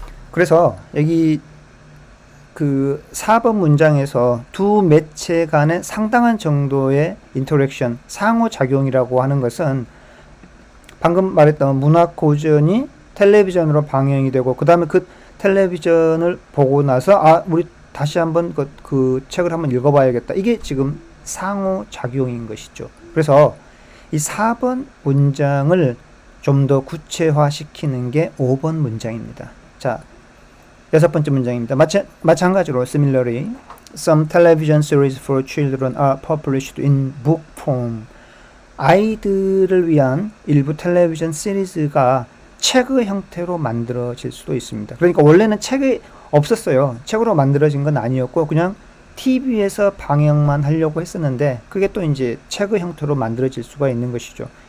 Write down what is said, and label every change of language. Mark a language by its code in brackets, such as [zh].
[ko] 그래서 여기 그 4번 문장에서 두 매체 간의 상당한 정도의 인터랙션, 상호작용이라고 하는 것은 방금 말했던 문학 고전이 텔레비전으로 방영이 되고 그 다음에 그 텔레비전을 보고 나서 우리 다시 한번 그 책을 한번 읽어봐야겠다. 이게 지금 상호작용인 것이죠. 그래서 이 4번 문장을 좀 더 구체화시키는 게 5번 문장입니다. 자, 6번째 문장입니다. 마찬가지로 [en] similarly, some television series for children are published in book form. [ko] 아이들을 위한 일부 텔레비전 시리즈가 책의 형태로 만들어질 수도 있습니다. 그러니까 원래는 책이 없었어요. 책으로 만들어진 건 아니었고 그냥 TV에서 방영만 하려고 했었는데 그게 또 이제 책의 형태로 만들어질 수가 있는 것이죠.